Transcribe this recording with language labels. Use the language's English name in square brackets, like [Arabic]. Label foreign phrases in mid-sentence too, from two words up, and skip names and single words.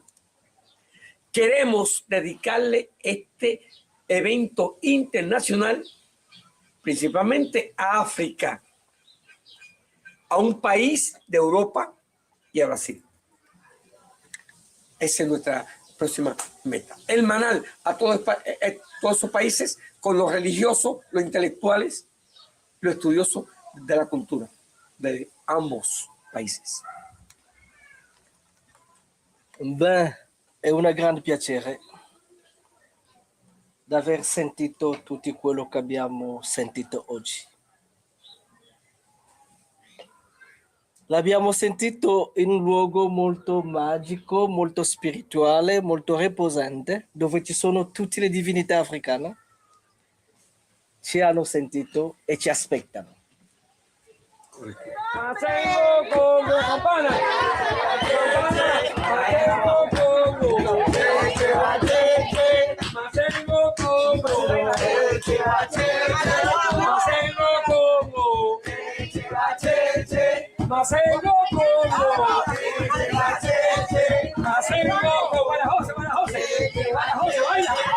[Spanish] Queremos dedicarle este evento internacional principalmente a África, a un país de Europa y a Brasil. Esa es nuestra próxima meta. El manal a todos esos países con los religiosos, los intelectuales, los estudiosos de la cultura de ambos países. [Italian] Beh, è un grande piacere di aver sentito tutto quello che abbiamo sentito oggi. L'abbiamo sentito in un luogo molto magico, molto spirituale, molto riposante, dove ci sono tutte le divinità africane. Ci hanno sentito e ci aspettano. [Spanish] Masengo Congo, campana. Masengo Congo, Masengo Congo, Masengo Congo, Masengo Congo, Masengo Congo, Badajoz, baila.